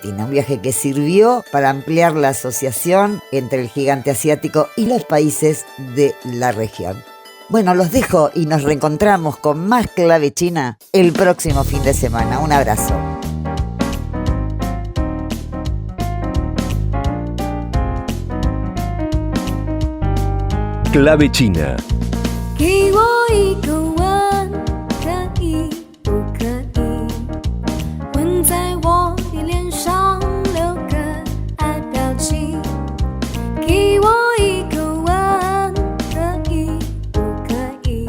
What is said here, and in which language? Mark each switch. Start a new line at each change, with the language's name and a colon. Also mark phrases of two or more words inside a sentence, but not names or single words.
Spanish: Un viaje que sirvió para ampliar la asociación entre el gigante asiático y los países de la región. Bueno, los dejo y nos reencontramos con más Clave China el próximo fin de semana. Un abrazo. Clave China.
Chinese: 给我一个吻，可以不可以？吻在我的脸上，留个爱表情。给我一个吻，可以不可以？